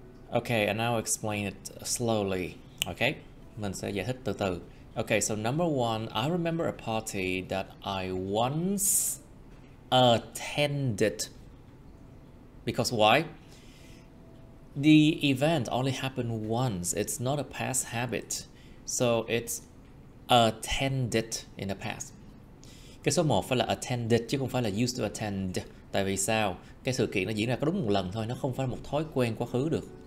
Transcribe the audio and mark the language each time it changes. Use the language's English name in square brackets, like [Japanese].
[English] Okay, and now explain it slowly. [Vietnamese] Okay, mình sẽ giải thích từ từ. [English] Okay, so number one, I remember a party that I once attended. Because why? The event only happened once. It's not a past habit. So it's attended in the past. [Vietnamese] Cái số 1 phải là attended chứ không phải là used to attend. Tại vì sao? Cái sự kiện nó diễn ra có đúng một lần thôi, nó không phải là một thói quen quá khứ được.